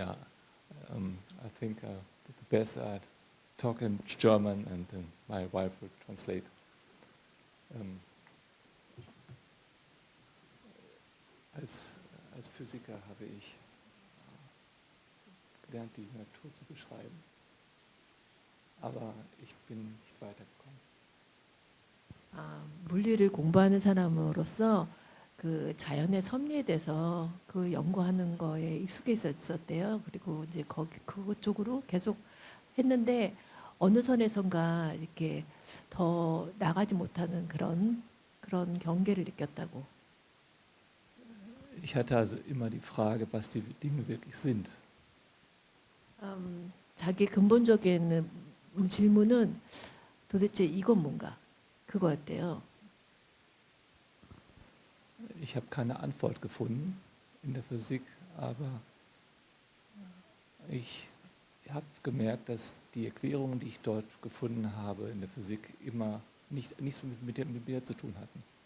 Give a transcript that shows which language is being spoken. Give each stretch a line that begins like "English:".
English: I think the best I'd talk in German and then my wife will translate.
German: Als Physiker habe ich gelernt, die Natur zu beschreiben, aber ich bin nicht weitergekommen.
Korean: 물리를 공부하는 사람으로서 그 자연의 섭리에 대해서 그 연구하는 거에 익숙해져 있었대요. 그리고 이제 그것 쪽으로 계속 했는데 어느 선에선가 이렇게 더 나가지 못하는 그런 경계를 느꼈다고.
German: Ich hatte also immer die Frage, was die Dinge wirklich sind.
Korean: 자기 근본적인 질문은 도대체 이건 뭔가 그거였대요.
German: Ich habe keine Antwort gefunden in der Physik, aber ich habe gemerkt, dass die Erklärungen, die ich dort gefunden habe in der Physik, immer nichts mit mir zu tun hatten.